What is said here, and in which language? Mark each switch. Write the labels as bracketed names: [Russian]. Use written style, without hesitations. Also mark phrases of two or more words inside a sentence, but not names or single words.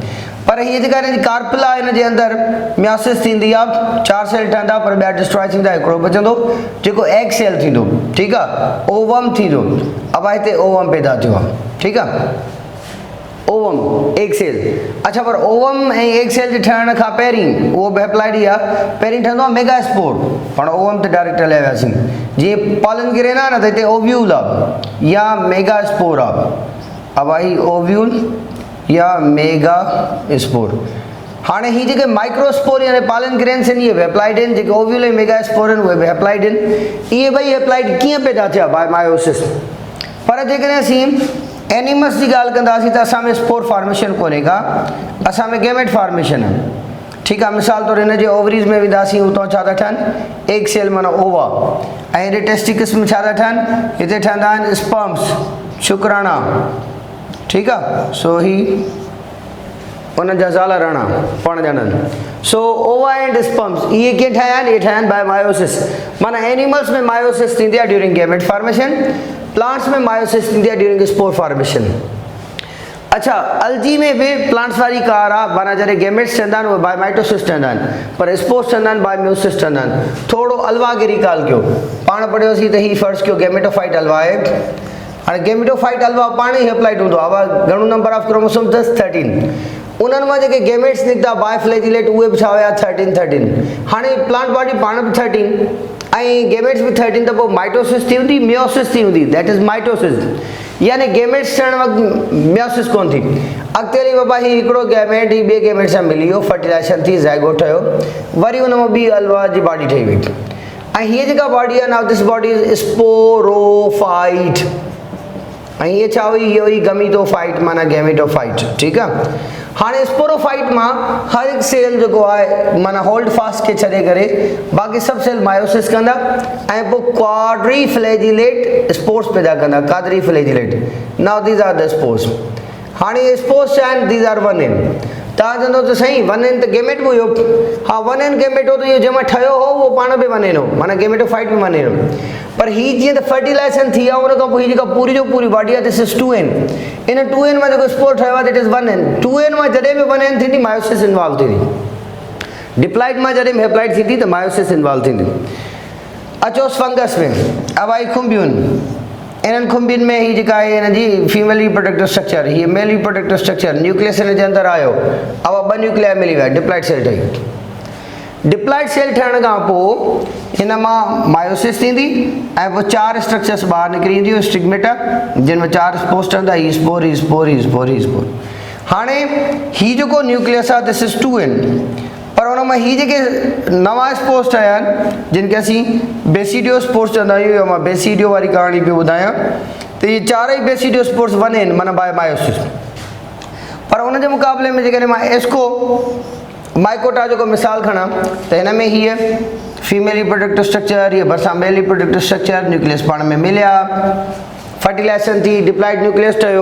[Sindhi] पर हीअ जेका हिन जी कार्पिला हिन जे अंदरि मायोसिस थींदी आहे 4 सेल ठहंदा पर ॿिया डिस्ट्रॉय थींदा हिकिड़ो बचंदो जेको [English] egg cell [Sindhi] थींदो। ठीकु आहे। ओवम थींदो। अब हिते ओवम पैदा थियो आहे। ठीकु आहे। [English] ovum egg cell. [Sindhi] अच्छा पर ओवम ऐं [English] egg cell [Sindhi] जे ठहण खां पहिरीं उहो बि हैप्लाइड ई आहे। पहिरीं ठहंदो आहे मेगास्पोर। पाण ओवम ते डायरेक्ट हलिया वियासीं। जीअं [English] pollen grain [Sindhi] आहे न त हिते ओव्यूल आहे या मेगास्पोर आहे। अब आई ओव्यूल या मेगा स्पोर। हाणे ही जेके माइक्रोस्पोर यानी [English] pollen grains [Sindhi] आहिनि इहे बि हेप्लाइड आहिनि, जेके ओव्यूल मेगास्पोर आहिनि उहे बि हेप्लाइड आहिनि। इहे ॿई हेप्लाइड कीअं पैदा थिया [English] by meiosis. [Sindhi] पर जेकॾहिं असीं एनिमल्स जी ॻाल्हि कंदासीं त असां में [English] spore formation [Sindhi] कोन्हे का, असां में [English] gamete formation [Sindhi] आहे। ठीकु आहे, मिसाल तौरु हिन जे ओवरीज़ में वेंदासीं उतां छा था ठहनि [English] egg cell [Sindhi] माना ओवा, ऐं हेॾे टेस्टिकस में छा था ठहनि, हिते ठहंदा आहिनि स्पर्म्स शुक्राणा। ठीकु आहे, सो ही उन जा ज़ाल राणा पाण ॼणनि। सो [English] ova and sperms [Sindhi] इहे कीअं ठाहिया आहिनि, इहे ठाहिया आहिनि [English] by meiosis. [Sindhi] माना एनिमल्स में मायोसिस थींदी आहे [English] during gamete formation, [Sindhi] प्लांट्स में मायोसिस थींदी आहे [English] during spore formation. [Sindhi] अच्छा, अलजी में भी प्लांट्स वारी कार आहे, माना जॾहिं गैमेट्स ठहंदा आहिनि उहे [English] by mitosis [Sindhi] ठहंदा आहिनि, पर स्पोर्स ठहंदा आहिनि [English] by meiosis [Sindhi] ठहंदा आहिनि। थोरो अलवागिरी ॻाल्हि कयो, पाण पढ़ियोसीं त ही फर्ज़ कयो गैमेटोफाइट अलवा आहे। हाणे गैमेटोफाइट अलवा पाण ई हेप्लाइड हूंदो आहे, घणो [English] number of chromosome [Sindhi] 13। उन्हनि मां जेके गैमेट्स निकिता [English] by flagellate [Sindhi] उहे बि छा हुया 13। हाणे प्लांट बॉडी पाण बि 13 ऐं गैमेट्स बि 13, त पोइ माइटोसिस थी हूंदी मियोसिस थी हूंदी, [English] that is mitosis. [Sindhi] यानी गैमेट्स ठहण वक़्तु मियोसिस कोन थी। अॻिते हली बाबा ही हिकिड़ो गैमेट ही ॿिए गैमेट सां मिली वियो, फर्टिलाइज़ेशन थी, ज़ाइगोट ठहियो, वरी उन मां ॿी अलवा जी बॉडी ठही वई। ऐं हीअ जेका बॉडी आहे, [English] now this body is sporophyte. [Sindhi] ऐं हीअ छा हुई, हीअ हुई गमीटोफाइट माना गैमेटोफाइट। ठीकु आहे, हाणे स्पोरोफाइट मां हर हिकु सेल जेको आहे माना [English] hold fast [Sindhi] खे छॾे करे बाक़ी सभु सेल मायोसिस कंदा ऐं पोइ [English] quadri flagellate spores [Sindhi] पैदा कंदा। [English] quadri flagellate, now these are the spores. [Sindhi] हाणे स्पोर्स छा आहिनि, [English] these are 1n. [Sindhi] तव्हां चवंदो त साईं 1n त गैमेट बि हुयो। हा 1n गैमेट हो त इहो जंहिंमां ठहियो हो उहो पाण बि 1n हो, माना गैमेटोफाइट बि 1n हो। पर ही जीअं त फर्टिलाइज़ेशन थी आहे उन खां पोइ ही जेका पूरी जो पूरी बॉडी आहे [English] this is 2n. [Sindhi] इन 2n मां जेको स्पोर ठहियो आहे [English] that is 1n. [Sindhi] 2n मां जॾहिं बि 1n थींदी [English] meiosis involve [Sindhi] थींदी। डिप्लाइड मां जॾहिं बि हेप्लाइड थींदी त [English] meiosis involve [Sindhi] थींदी। अचोसि फंगस में, अवाई खुंबियुनि, इन्हनि खुंबियुनि में ही जेका आहे हिन जी [English] female reproductive structure, [Sindhi] हीअ [English] male reproductive structure, nucleus [Sindhi] हिन जे अंदरि आयो, अब 2 न्यूक्लिया मिली विया, [English] diploid cell [Sindhi] ठही। [English] diploid cell [Sindhi] ठहण खां पोइ हिन मां मायोसिस थींदी ऐं पोइ 4 स्ट्रक्चर्स ॿाहिरि निकिरी ईंदियूं स्टिग्मेटा, जिन में 4 स्पोर्स ठहंदा, ही स्पोर ही स्पोर ही स्पोर ही स्पोर। हाणे ही जेको न्यूक्लियस आहे [English] this is 2n, [Sindhi] पर हुन मां ही जेके नवां स्पोर्स ठहिया आहिनि जिन खे असीं [English] basidio spores [Sindhi] चवंदा आहियूं, या मां बेसिडियो वारी कहाणी पियो ॿुधायां, त इहे 4 ई [English] basidio spores 1n [Sindhi] माना [English] by meiosis. [Sindhi] पर हुन जे मुक़ाबले में जेकॾहिं मां एस्को माइकोटा जेको मिसाल खणां त हिन में हीअ [English] female reproductive structure, [Sindhi] हीअ भरिसां [English] male reproductive structure, nucleus [Sindhi] पाण में मिलिया, फर्टिलाइज़ेशन थी, [English] diploid nucleus [Sindhi] ठहियो।